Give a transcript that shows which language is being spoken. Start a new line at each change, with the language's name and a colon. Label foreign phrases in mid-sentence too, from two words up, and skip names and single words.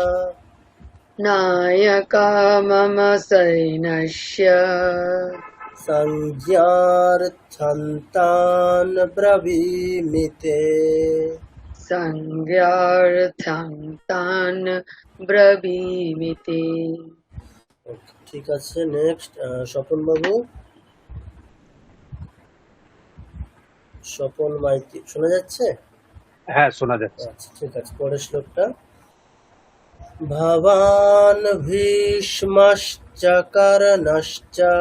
Sanskrit: नायका मम सैन्यस्य संज्ञार्थन्तान् ब्रवीमि ते। संज्ञार्थं तान् ब्रवीमि ते।
Bangla: ঠিক আছে, নেক্সট স্বপন বাবু, স্বপন মাইতি, শোনা যাচ্ছে? হ্যাঁ, শোনা যাচ্ছে। আচ্ছা ঠিক আছে, পরের শ্লোকটা। ভবান ভীষ্মশ্চ কর্ণশ্চ